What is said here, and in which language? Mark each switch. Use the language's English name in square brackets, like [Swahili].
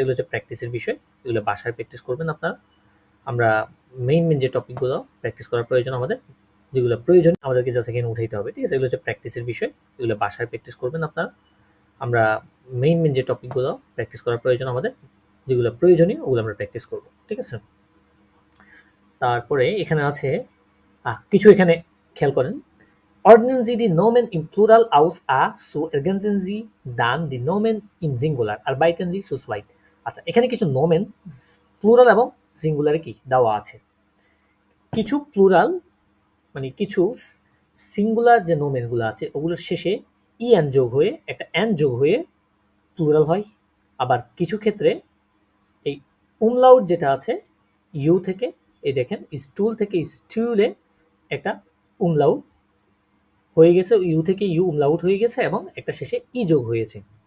[Bangla] এগুলো হচ্ছে প্র্যাকটিসের বিষয়, এগুলো বাসায় প্র্যাকটিস করবেন আপনারা। আমরা মেইন যে টপিকগুলো প্র্যাকটিস করার প্রয়োজন আমাদের, যেগুলো প্রয়োজন আমাদেরকে জাস্ট এখানে উঠাইতে হবে, ঠিক আছে। এগুলো হচ্ছে প্র্যাকটিসের বিষয়, এগুলো বাসায় প্র্যাকটিস করবেন আপনারা। আমরা মেইন যে টপিকগুলো প্র্যাকটিস করার প্রয়োজন আমাদের, যেগুলো প্রয়োজনীয় ওগুলো আমরা প্র্যাকটিস করব, ঠিক আছে। [German] তারপরে এখানে আছে কিছু, এখানে খেয়াল করেন, ordnen Sie die Nomen im Plural aus a, so ergänzen Sie dann die Nomen im Singular, arbeiten Sie zu zweit। [Bangla] আচ্ছা এখানে কিছু নোমেন প্লুরাল এবং সিঙ্গুলারে কি দেওয়া আছে, কিছু প্লুরাল মানে কিছু সিঙ্গুলার যে নোমেনগুলো আছে ওগুলোর শেষে ইএন যোগ হয়ে একটা এন যোগ হয়ে প্লুরাল হয়, আবার কিছু ক্ষেত্রে এই উমলাউট যেটা আছে ইউ থেকে, এই দেখেন স্টুল থেকে স্টুলে একটা উমলাউট হয়ে গেছে, ইউ থেকে ইউ উমলাউট হয়ে গেছে এবং একটা শেষে ই যোগ হয়েছে।